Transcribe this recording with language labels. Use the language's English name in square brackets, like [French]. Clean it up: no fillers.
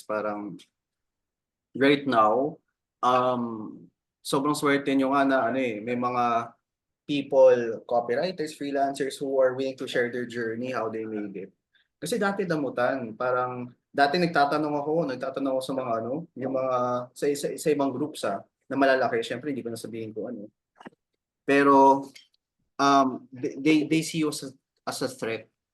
[Filipino] Parang, [English] right now, um, [Filipino] sobrang swerte nyo nga na, may mga [English] people, copywriters, freelancers who are willing to share their journey, how they made it. [Filipino] Kasi dati damutan, parang dati nagtatanong ako sa mga yung mga sa ibang groups na malalaki, syempre hindi ko na sabihin ko ano. [English] Pero they see you as a threat.